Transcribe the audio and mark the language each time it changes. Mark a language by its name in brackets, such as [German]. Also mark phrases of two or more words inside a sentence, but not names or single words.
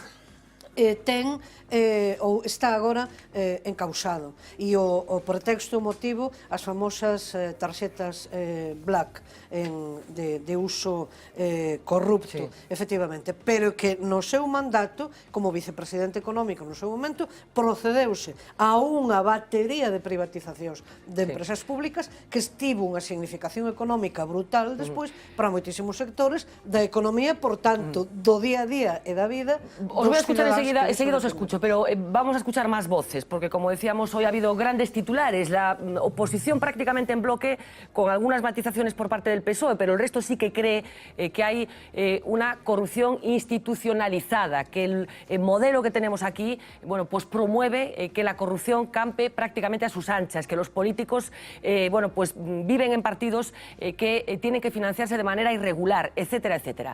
[Galician] ten ou está agora encausado, e o pretexto motivo as famosas tarxetas black de uso corrupto, efectivamente, pero que no seu mandato como vicepresidente económico no seu momento procedeuse a unha batería de privatizacións de empresas públicas que estivo unha significación económica brutal despois para moitísimos sectores da economía, por tanto, do día a día e da vida. [Spanish] Os voy a escuchar enseguida os escucho, pero vamos a escuchar más voces, porque como decíamos, hoy ha habido grandes titulares, la oposición prácticamente en bloque, con algunas matizaciones por parte del PSOE, pero el resto sí que cree que hay una corrupción institucionalizada, que el modelo que tenemos aquí, bueno, pues promueve que la corrupción campe prácticamente a sus anchas, que los políticos, bueno, pues viven en partidos que tienen que financiarse de manera irregular, etcétera, etcétera.